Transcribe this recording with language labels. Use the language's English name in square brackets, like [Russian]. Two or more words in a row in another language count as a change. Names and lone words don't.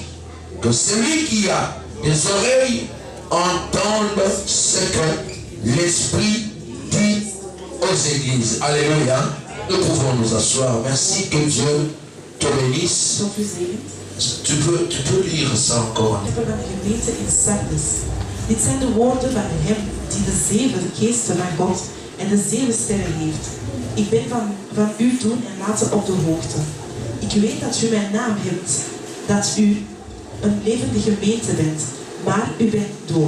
[French] Que celui qui a des oreilles entende ce que l'Esprit dit aux églises. Alléluia. Nous pouvons nous asseoir. Merci, que Dieu te bénisse. Tu peux lire ça encore. [Dutch] Dit zijn de woorden van hem die de zevende geest van God en de zeven sterren heeft. Ik ben van u doen en laten op de hoogte. Ik weet dat u mijn naam hebt, dat u een levende gemeente bent, maar u bent dood.